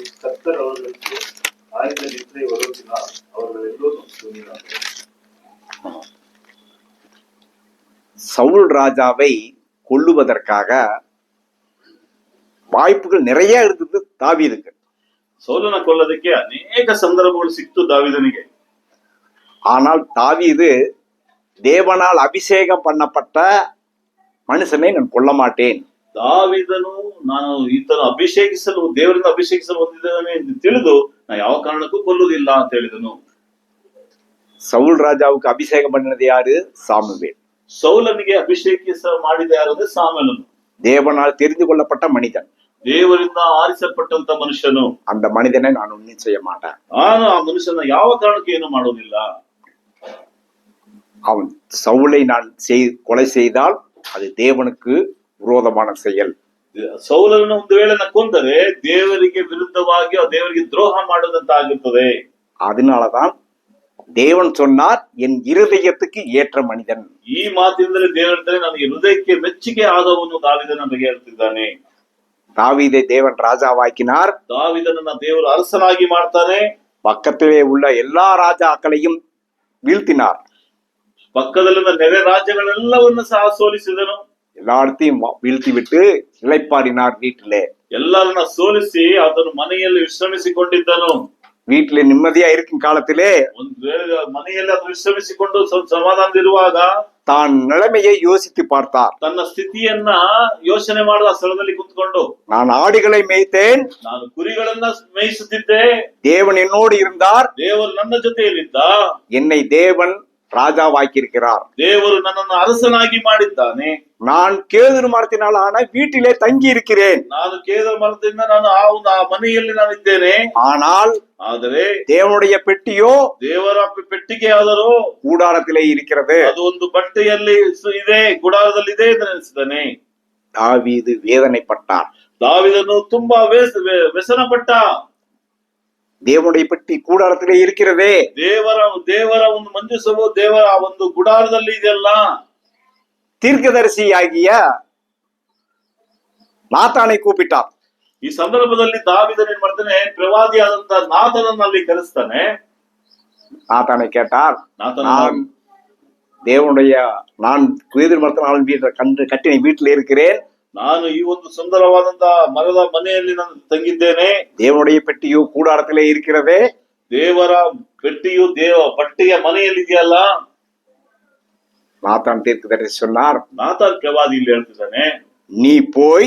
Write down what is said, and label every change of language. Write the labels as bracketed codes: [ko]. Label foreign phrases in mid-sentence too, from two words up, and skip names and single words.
[ta] கர்த்தர் அவர்களுக்கு ஆழ்ந்த நித்திரை வருவதினால் அவர்கள் எல்லோரும் தூங்கினார்கள். சவுல் ராஜாவை கொல்லுவதற்காக வாய்ப்புகள் நிறைய இருந்தது தாவீதுக்கு. [kn] ಸೌಲನ ಕೊಲ್ಲೋದಕ್ಕೆ ಅನೇಕ ಸಂದರ್ಭಗಳು ಸಿಕ್ತು ದಾವೀದನಿಗೆ. [ta] ஆனால் தாவீது தேவனால் அபிஷேகம் பண்ணப்பட்ட மனுஷனை நான் கொல்ல மாட்டேன். [kn] ದಾವೀದನು ನಾನು ಈತನು ಅಭಿಷೇಕಿಸಲು ದೇವರಿಂದ ಅಭಿಷೇಕಿಸಲು ಹೊಂದಿದ್ದಾನೆ ಎಂದು ತಿಳಿದು ನಾ ಯಾವ ಕಾರಣಕ್ಕೂ ಕೊಲ್ಲುವುದಿಲ್ಲ ಅಂತ ಹೇಳಿದನು. [ta] சவுல் ராஜாவுக்கு அபிஷேகம் பண்ணினது யாரு? சாமுவேல். [kn] ಸೌಲನಿಗೆ ಅಭಿಷೇಕಿಸ ಮಾಡಿದ ಯಾರು ಅಂದ್ರೆ ಸಾಮೂವೇಲನು. [ta] தேவனால் தெரிந்து கொள்ளப்பட்ட மனிதன். [kn] ದೇವರಿಂದ ಆರಿಸಲ್ಪಟ್ಟಂತ ಮನುಷ್ಯನು. [ta] அந்த மனிதனை நான் ஒன்றும் செய்ய மாட்டேன். [kn] ನಾನು ಆ ಮನುಷ್ಯನ ಯಾವ ಕಾರಣಕ್ಕೂ ಏನು ಮಾಡೋದಿಲ್ಲ. [ta] அவன் சவுலை நான் கொலை செய்தால் அது தேவனுக்கு விரோதமான செயல். [kn] ಸೌಲನನ್ನು ಒಂದು ವೇಳೆ ನಾ ಕೊಂದರೆ ದೇವರಿಗೆ ವಿರುದ್ಧವಾಗಿ ದೇವರಿಗೆ ದ್ರೋಹ ಮಾಡೋದಂತ ಆಗಿರ್ತದೆ. [ta] அதனாலதான் தேவன் சொன்னார், என் இருதயத்துக்கு ஏற்ற மனிதன். [kn] ಈ ಮಾತಿನಿಂದಲೇ ದೇವರಂತಾರೆ ನನಗೆ ಹೃದಯಕ್ಕೆ ಮೆಚ್ಚುಗೆ ಆದವನು ದಾವೀದನ ಬಗ್ಗೆ ಹೇಳ್ತಿದ್ದಾನೆ. [ta] தாவீதை தேவன் ராஜாவாக்கினார். [kn] ದಾವೀದನನ್ನ ದೇವರು ಅರಸನಾಗಿ ಮಾಡ್ತಾನೆ. [ta] பக்கத்திலே உள்ள எல்லா ராஜாக்களையும் வீழ்த்தினார். [kn] ಪಕ್ಕದಲ್ಲಿನ ನೆರೆ ರಾಜ್ಯಗಳೆಲ್ಲವನ್ನು ಸಹ ಸೋಲಿಸಿದನು. [ta] எல்லாத்தையும் வீழ்த்தி விட்டு இளைப்பாறினார் வீட்டிலே. [kn] ಎಲ್ಲರನ್ನ ಸೋಲಿಸಿ ಅದನ್ನು ಮನೆಯಲ್ಲಿ ವಿಶ್ರಮಿಸಿಕೊಂಡಿದ್ದನು. [ta] வீட்டிலே நிம்மதியா இருக்கும் காலத்திலே [kn] ಒಂದು ವೇಳೆ ಮನೆಯಲ್ಲಿ ಅದು ವಿಶ್ರಮಿಸಿಕೊಂಡು ಸಮಾಧಾನದಿರುವಾಗ [ta] தான் நிலைமையை யோசித்து பார்த்தார். [kn] ತನ್ನ ಸ್ಥಿತಿಯನ್ನ ಯೋಚನೆ ಮಾಡಿದ ಸ್ಥಳದಲ್ಲಿ ಕುತ್ಕೊಂಡು, [ta] நான் ஆடுகளை மேய்த்தேன், [kn] ನಾನು ಕುರಿಗಳನ್ನ ಮೇಯಿಸುತ್ತಿದ್ದೆ, [ta] தேவன் என்னோடு இருந்தார், [kn] ದೇವರು ನನ್ನ ಜೊತೆಯಲ್ಲಿದ್ದ, [ta] என்னை தேவன் ராஜாவாக்கியிருக்கிறார், [kn] ದೇವರು ನನ್ನನ್ನು ಅರಸನಾಗಿ ಮಾಡಿದ್ದಾನೆ, [ta] நான் கேதுரு மரத்தினால் ஆன வீட்டிலே தங்கி இருக்கிறேன், [kn] ನಾನು ಕೇದರ ಮರದಿಂದ ನಾನು ಆ ಮನೆಯಲ್ಲಿ ನಾನು ಇದ್ದೇನೆ. [ta] ஆனால் [kn] ಆದರೆ [ta] தேவனுடைய பெட்டியோ [kn] ದೇವರ ಪೆಟ್ಟಿಗೆ ಆದರೂ [ta] கூடாரத்திலே இருக்கிறது. [kn] ಅದು ಒಂದು ಬಟ್ಟೆಯಲ್ಲಿ ಇದೆ, ಗುಡಾರದಲ್ಲಿ ಇದೆ ಎಂದು ನೆನೆಸಿದ್ದಾನೆ. [ta] தாவீது வேதனைப்பட்டார். [kn] ದಾವೀದನು ತುಂಬಾ ವ್ಯಸನ ಪಟ್ಟ. [ta] தேவனுடைய பெட்டி கூடாரத்திலே இருக்கிறதே. [kn] ದೇವರ ಒಂದು ಮಂಜೂಷವು ದೇವರ ಒಂದು ಗುಡಾರದಲ್ಲಿ ಇದೆಯಲ್ಲ. [ta] தீர்க்கதரிசியாகிய ನಾತಾனை கூப்பிட்டார். [kn] ಈ ಸಂದರ್ಭದಲ್ಲಿ ದಾವೀದನು ಏನ್ ಮಾಡ್ತಾನೆ, ಪ್ರವಾದಿಯಾದಂತ ನಾಥನನ್ನು ಅಲ್ಲಿ ಕರೆಸ್ತಾನೆ. [ta] நாத்தானை கேட்டார், [kn] ನಾಥನ [ta] தேவனுடைய நான் கேதுரு மரத்தினால் கட்டின வீட்டில் இருக்கிறேன், [kn] ನಾನು ಈ ಒಂದು ಸುಂದರವಾದಂತ ಮರದ ಮನೆಯಲ್ಲಿ ನಾನು ತಂಗಿದ್ದೇನೆ, [ta] தேவனுடைய பெட்டியோ கூடாரத்திலே இருக்கிறதே. [kn] ದೇವರ ಪೆಟ್ಟಿಯು ಪಟ್ಟಿಯ ಮನೆಯಲ್ಲಿ ಇದೆಯಲ್ಲ. [ta] நாத்தான் தீர்க்கதரிசி சொன்னார், [kn] ನಾಥನ್ ಪ್ರವಾದಿ ಇಲ್ಲಿ ಹೇಳ್ತಿದ್ದಾನೆ, [ta] நீ போய்